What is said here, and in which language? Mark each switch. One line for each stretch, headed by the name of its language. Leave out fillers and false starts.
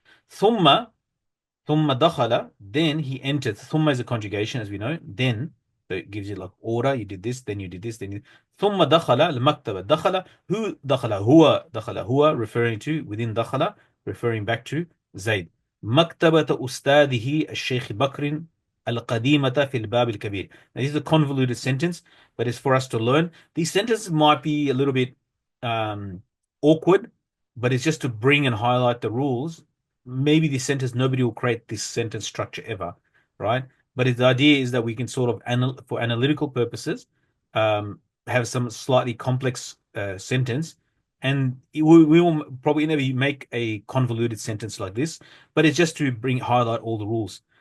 English: Thumma, thumma dakhala, then he entered. Thumma is a conjugation, as we know. Then, so it gives you like order. You did this, then you did this, then you.
Arabic: ثم دخل المكتبة. دخل,
English: who
Arabic: دخل? هو دخل.
English: هو referring to, within دخل, referring back to زيد.
Arabic: مكتبة أستاذه الشيخ بكر القديمة في الباب الكبير.
English: Now this is a convoluted sentence, but it's for us to learn. These sentences might be a little bit awkward, but it's just to bring and highlight the rules. Maybe this sentence, nobody will create this sentence structure ever, right? but the idea is that we can sort of, for analytical purposes, have some slightly complex sentence, and we will probably never make a convoluted sentence like this, but it's just to highlight all the rules.